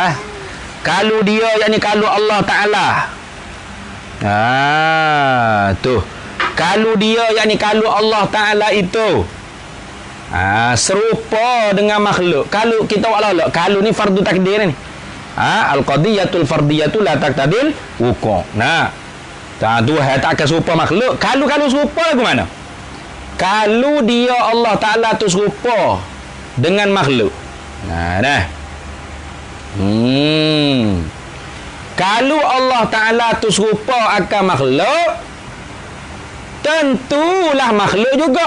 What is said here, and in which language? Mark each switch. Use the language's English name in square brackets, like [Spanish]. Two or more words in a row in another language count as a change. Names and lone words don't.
[Malay] Kalau dia, yakni kalau Allah Ta'ala. Tu. Kalau dia, yakni kalau Allah Ta'ala itu serupa dengan makhluk. Kalau kita walau kalau ni fardu takdir ni. [Arabic] Al-qadiyatul fardiyatu la taqtadil wuqu'. [Malay] Tuhan tak akan serupa makhluk. Kalau serupa lagu mana? Kalau dia Allah Ta'ala tu serupa dengan makhluk. Kalau Allah Ta'ala tu serupa akan makhluk, tentulah makhluk juga.